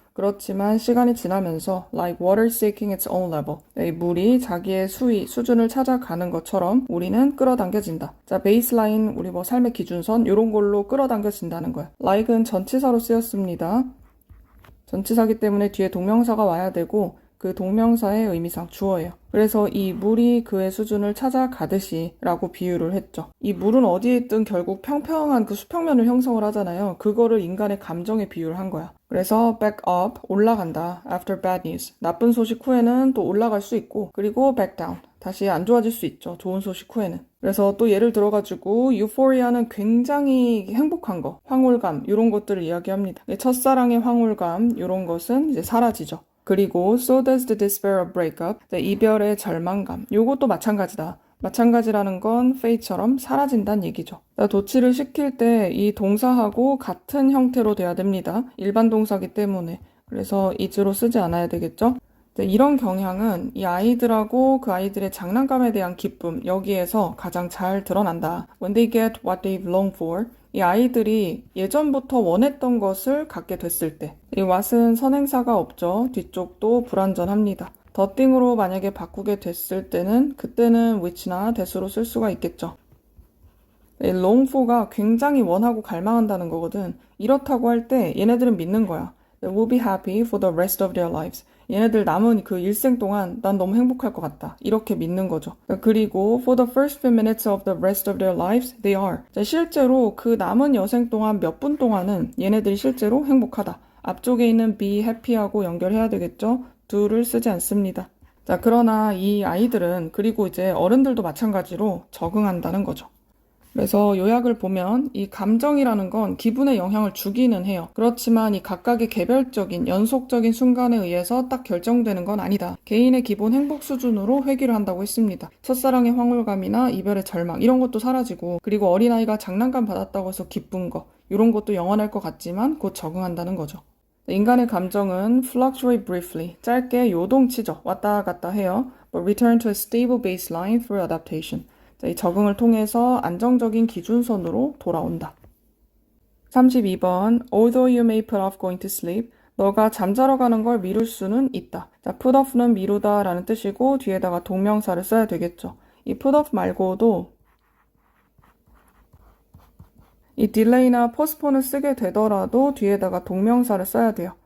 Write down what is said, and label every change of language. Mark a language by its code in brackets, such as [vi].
[ko] 그렇지만 시간이 지나면서 [en] like water seeking its own level. [ko] 이 물이 자기의 수준을 찾아가는 것처럼 우리는 끌어당겨진다. 자, 베이스라인, 우리 뭐 삶의 기준선 이런 걸로 끌어당겨진다는 거야. like은 전치사로 쓰였습니다. 전치사기 때문에 뒤에 동명사가 와야 되고 그 동명사의 의미상 주어예요. 그래서 이 물이 그의 수준을 찾아가듯이 라고 비유를 했죠. 이 물은 어디에 있든 결국 평평한 그 수평면을 형성을 하잖아요. 그거를 인간의 감정에 비유를 한 거야. 그래서 [en] back up, [ko] 올라간다. [en] after bad news. [ko] 나쁜 소식 후에는 또 올라갈 수 있고 그리고 [en] back down. [ko] 다시 안 좋아질 수 있죠. 좋은 소식 후에는. 그래서 또 예를 들어가지고 유포리아는 굉장히 행복한 거, 황홀감 이런 것들을 이야기합니다. 첫사랑의 황홀감 이런 것은 이제 사라지죠. [en] 그리고 so does the despair of breakup, [ko] 이별의 절망감. 요것도 마찬가지다. 마찬가지라는 건 fate처럼 사라진다는 얘기죠. 도치를 시킬 때 이 동사하고 같은 형태로 돼야 됩니다. 일반 동사기 때문에. 그래서 is로 쓰지 않아야 되겠죠. 이런 경향은 이 아이들하고 그 아이들의 장난감에 대한 기쁨, 여기에서 가장 잘 드러난다. [en] When they get what they've longed for, [ko] 이 아이들이 예전부터 원했던 것을 갖게 됐을 때, 이 what은 선행사가 없죠. 뒤쪽도 불완전합니다. 더띵으로 만약에 바꾸게 됐을 때는 그때는 which나 that으로 쓸 수가 있겠죠. long for가 굉장히 원하고 갈망한다는 거거든. 이렇다고 할 때 얘네들은 믿는 거야. [en] They will be happy for the rest of their lives. [ko] 얘네들 남은 그 일생 동안 난 너무 행복할 것 같다. 이렇게 믿는 거죠. [en] 그리고 for the first few minutes of the rest of their lives, they are. [ko] 실제로 그 남은 여생 동안 몇 분 동안은 얘네들이 실제로 행복하다. 앞쪽에 있는 be happy하고 연결해야 되겠죠. do를 쓰지 않습니다. 자, 그러나 이 아이들은 그리고 이제 어른들도 마찬가지로 적응한다는 거죠. 그래서 요약을 보면 이 감정이라는 건 기분에 영향을 주기는 해요. 그렇지만 이 각각의 개별적인 연속적인 순간에 의해서 딱 결정되는 건 아니다. 개인의 기본 행복 수준으로 회귀를 한다고 했습니다. 첫사랑의 황홀감이나 이별의 절망 이런 것도 사라지고 그리고 어린아이가 장난감 받았다고 해서 기쁜 거 이런 것도 영원할 것 같지만 곧 적응한다는 거죠. 인간의 감정은 [en] fluctuate briefly, [ko] 짧게 요동치죠. 왔다 갔다 해요. [en] But return to a stable baseline through adaptation. [ko] 이 적응을 통해서 안정적인 기준선으로 돌아온다. 32번 [en] Although you may put off going to sleep, [ko] 너가 잠자러 가는 걸 미룰 수는 있다. 자, put off는 미루다 라는 뜻이고 뒤에다가 동명사를 써야 되겠죠. 이 put off 말고도 이 delay나 postpone을 쓰게 되더라도 뒤에다가 동명사를 써야 돼요.